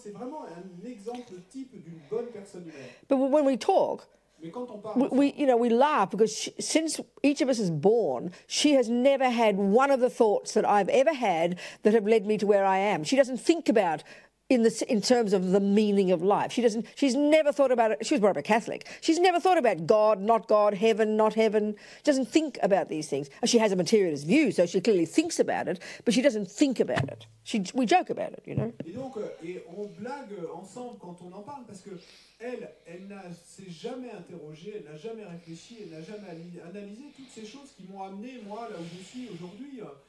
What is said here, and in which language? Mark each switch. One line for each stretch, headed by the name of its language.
French: C'est vraiment un exemple type d'une bonne personne humaine.
English: But when we talk,
French: Mais quand on parle,
English: we laugh because since each of us is born, she has never had one of the thoughts that I've ever had that have led me to where I am. She doesn't think about in terms of the meaning of life. She's never thought about it. She was brought up a Catholic. She's never thought about God, not God, heaven, not heaven. She doesn't think about these things. She has a materialist view, so she clearly thinks about it, but she doesn't think about it. We joke about it, you know.
French: Et donc, on blague ensemble quand on en parle, parce que elle ne s'est jamais interrogée, elle n'a jamais réfléchi, elle n'a jamais analysé toutes ces choses qui m'ont amené, moi, là où je suis aujourd'hui.